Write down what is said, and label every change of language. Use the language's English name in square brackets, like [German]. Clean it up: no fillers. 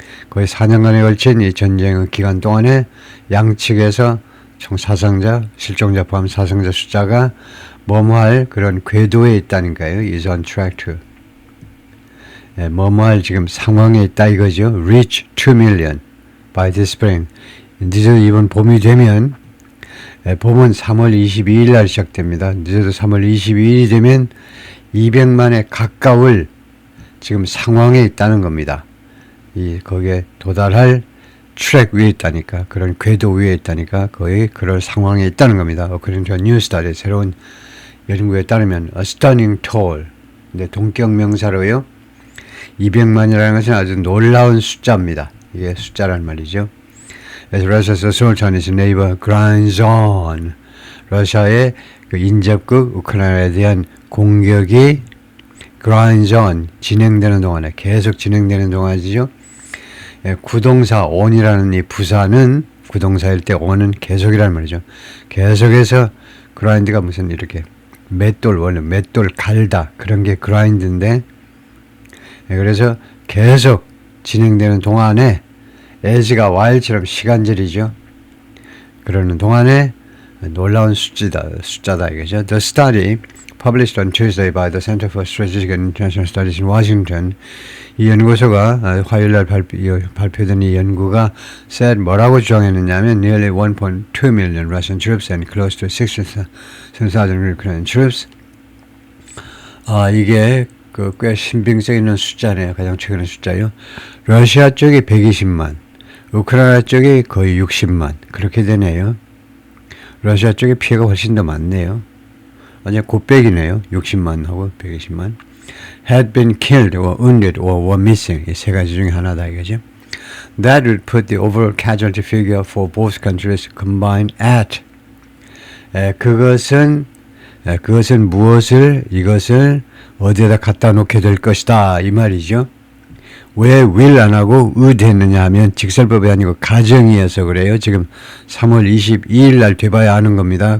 [Korean] 거의 4년간에 걸친 이 전쟁의 기간 동안에 양측에서 총 사상자, 실종자 포함 사상자 숫자가 뭐뭐할 그런 궤도에 있다니까요. [English] is on track to. [Korean] 뭐뭐할 지금 상황에 있다 이거죠. [English] reach 2 million by this spring. [Korean] 늦어도 이번 봄이 되면 봄은 3월 22일 날 시작됩니다. 늦어도 3월 22일이 되면 200만에 가까울 지금 상황에 있다는 겁니다. 거기에 도달할 트랙 위에 있다니까 그런 궤도 위에 있다니까 거의 그럴 상황에 있다는 겁니다. 그러니까 뉴스타의 새로운 연구에 따르면 [English] a stunning toll. [Korean] 근데 동격 명사로요. 200만이라는 것은 아주 놀라운 숫자입니다. 이게 숫자란 말이죠. [English] As Russia's assault on its neighbor grinds on. [Korean] 러시아의 그 인접국 우크라이나에 대한 공격이 [English] grinds on [Korean] 진행되는 동안에 계속 진행되는 동안이죠. 구동사 on이라는 이 부사는 구동사일 때 on은 계속이라는 말이죠. 계속해서 grind가 무슨 이렇게 원래 맷돌 갈다 그런 게 grind인데 그래서 계속 진행되는 동안에 as가 while처럼 시간절이죠. 그러는 동안에 놀라운 숫자다 이거죠. [English] The study published on Tuesday by the Center for Strategic and International Studies in Washington. [Korean] 이 연구소가 화요일 날 발표된 이 연구가 [English] said [Korean] 뭐라고 주장했느냐면 [English] nearly 1.2 million Russian troops and close to 60,000 Ukrainian troops. [Korean] 이게 꽤 신빙성 있는 숫자네요. 가장 최근의 숫자요. 러시아 쪽이 120만, 우크라이나 쪽이 거의 60만 그렇게 되네요. 러시아 쪽에 피해가 훨씬 더 많네요. 완전 곱백이네요. 60만 하고 120만. [English] had been killed or wounded or were missing. [Korean] 이 세 가지 중에 하나다 이거죠. [English] That would put the overall casualty figure for both countries combined at. [Korean] 그것은 무엇을 이것을 어디에다 갖다 놓게 될 것이다 이 말이죠. 왜 will 안 하고 would 했느냐 하면 직설법이 아니고 가정이어서 그래요. 지금 3월 22일 날 돼봐야 아는 겁니다.